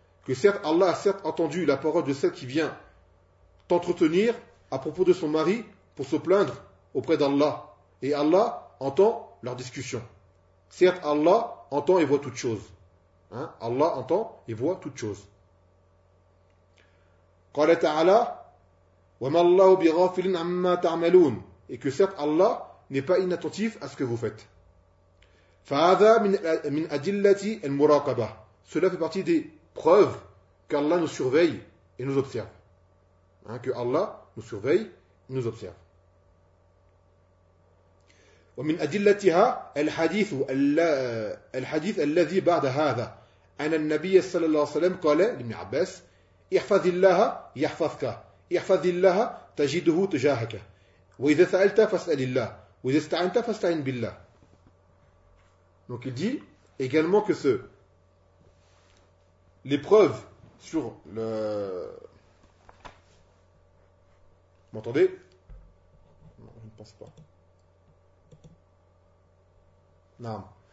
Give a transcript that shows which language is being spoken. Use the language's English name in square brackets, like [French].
[French] que certes Allah a certes entendu la parole de celle qui vient t'entretenir à propos de son mari pour se plaindre auprès d'Allah. Et Allah entend leur discussion. Certes, Allah entend et voit toutes choses. Hein? Allah entend et voit toutes choses. [Arabic] قال تعالى وما الله بغافل عما تعملون. [French] Et que certes, Allah n'est pas inattentif à ce que vous faites. [Arabic] فهذا من أدلة المراقبة. [French] Cela fait partie des preuves qu'Allah nous surveille et nous observe. Hein? Que Allah nous surveille et nous observe. [Arabic] ومن أدلتها الحديث الحديث الذي بعد هذا أن النبي صلى الله عليه وسلم قال لابن عباس احفظ الله يحفظك احفظ الله تجده تجاهك وإذا سألت فاسأل الله وإذا استعنت فاستعن بالله. [French] Donc il dit également que ce l'épreuve sur le m'entendez non je ne pense pas Non.